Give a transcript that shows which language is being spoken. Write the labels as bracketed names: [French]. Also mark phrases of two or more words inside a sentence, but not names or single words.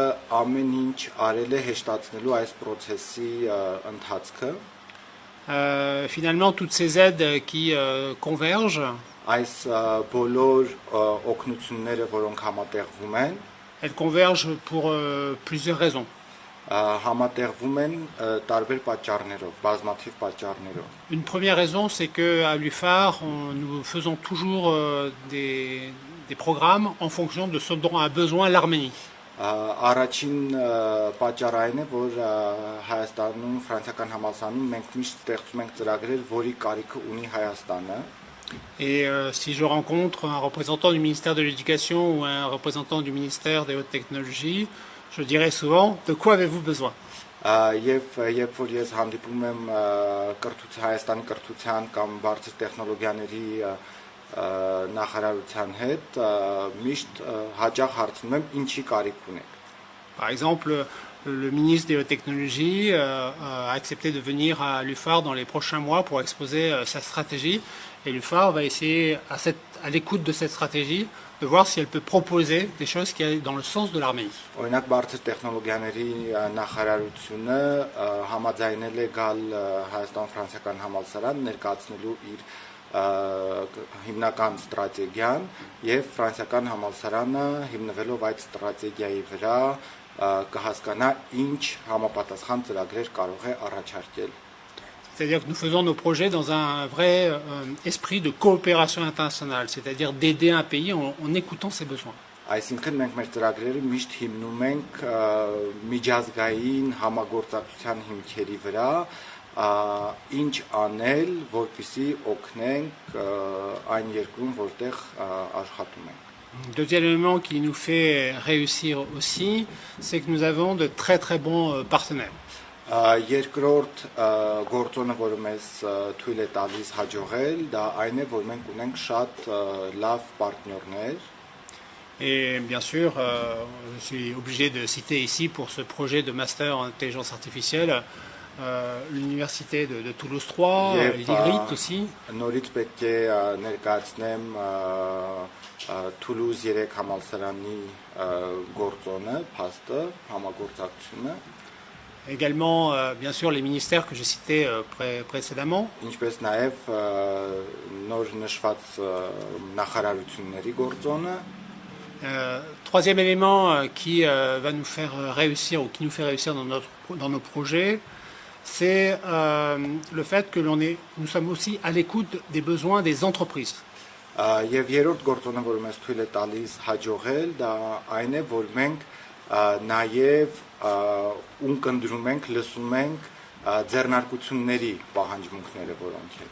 [French] Finalement, toutes ces aides qui convergent, elles convergent pour plusieurs raisons. Une première raison, c'est qu'à l'UFAR, nous faisons toujours des programmes en fonction de ce dont a besoin l'Arménie. [Armenian] Առաջին պատճառային է, որ Հայաստանում ֆրանսիական համալսարանում մենք միշտ ստեղծում ենք ծրագրեր, որի կարիքը ունի Հայաստանը. [French] Et si je rencontre un représentant du ministère de l'Éducation ou un représentant du ministère des Hautes Technologies, je dirais souvent, de quoi avez-vous besoin? [Armenian] Եվ երբ որ ես հանդիպում եմ Հայաստանի կրթության կամ բարձր տեխնոլոգիաների նախարարության հետ, միշտ հաճախ հարցնում եմ ինչի կարիք ունեք. [French] Par exemple, le ministre des Hautes Technologies a accepté de venir à l'UFAR dans les prochains mois pour exposer sa stratégie. Et l'UFAR va essayer, à l'écoute de cette stratégie, de voir si elle peut proposer des choses qui aillent dans le sens de l'Arménie. [Armenian] Օրինակ բարձր տեխնոլոգիաների նախարարությունը համաձայնել է գալ Հայաստան-Ֆրանսիական համալսարան ներկայացնելու իր հիմնական ստրատեգիան եւ ֆրանսիական համալսարանը հիմնվելով այդ ստրատեգիայի վրա կհասկանա ինչ համապատասխան ծրագրեր կարող է առաջարկել. [French] C'est-à-dire que nous faisons nos projets dans un vrai esprit de coopération internationale, c'est-à-dire d'aider un pays en écoutant ses besoins. [Armenian] Այսինքն մենք մեր ծրագրերը միշտ հիմնում ենք միջազգային համագործակցության հիմքերի վրա, ինչ անել, որպեսզի օգնենք այն երկրում, որտեղ աշխատում ենք. [French] Deuxième élément qui nous fait réussir aussi, c'est que nous avons de très très bons partenaires. [Armenian] Երկրորդ գործոնը, որը մեզ թույլ է տալիս հաջողել, դա այն է, որ մենք ունենք շատ լավ պարտներներ. [French] Et bien sûr, je suis obligé de citer ici pour ce projet de master en intelligence artificielle l'université de Toulouse 3, l'IGRIT aussi. [Armenian] Նորից պետք է ներկայացնեմ Toulouse 3 համալսարանի գործոնը, փաստը, համագործակցությունը. [French] Également, bien sûr, les ministères que j'ai cités précédemment. [Armenian] Ինչպես նաև նոր նշված նախարարությունների գործոնը. [French] Troisième élément qui va nous faire réussir ou qui nous fait réussir dans nos projets, c'est le fait que nous sommes aussi à l'écoute des besoins des entreprises. [Armenian] Եվ երրորդ գործոնը, որը մեզ թույլ է տալիս հաջողել, դա այն է, որ մենք նաև ունկնդրում ենք, լսում ենք ձեռնարկությունների պահանջմունքները, որոնք են.